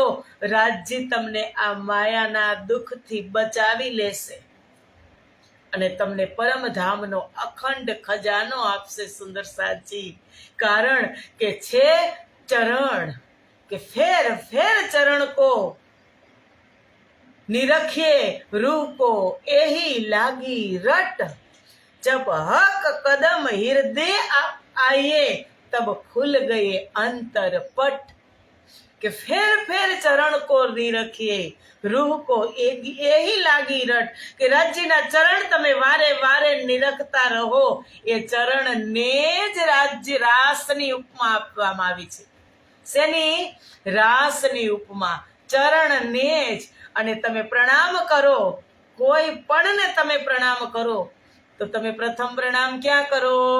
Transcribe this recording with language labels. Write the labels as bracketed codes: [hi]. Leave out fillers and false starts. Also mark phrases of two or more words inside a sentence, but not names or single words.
[gu] રાજજી તમને આ માયાના દુઃખથી બચાવી લેશે અને તમને પરમધામનો અખંડ ખજાનો આપશે. સુંદર સાથજી, કારણ કે છે [hi] चरण के फेर फेर चरण को નિરખिए रूह को एही लागी रट, जब हक कदम हृदय आइए तब खुल गए अंतर पट. कि फेर फेर चरण को निरखिए रूह को यही लागी रट [gu] કે રાજ્યના ચરણ તમે વારે વારે નિરખતા રહો. એ ચરણને જ રાજ્ય રાસની ઉપમા આપવામાં આવી છે. શેની? રાસની ઉપમા. ચરણને જ. અને તમે પ્રણામ કરો, કોઈ પણને તમે પ્રણામ કરો તો તમે પ્રથમ પ્રણામ ક્યાં કરો?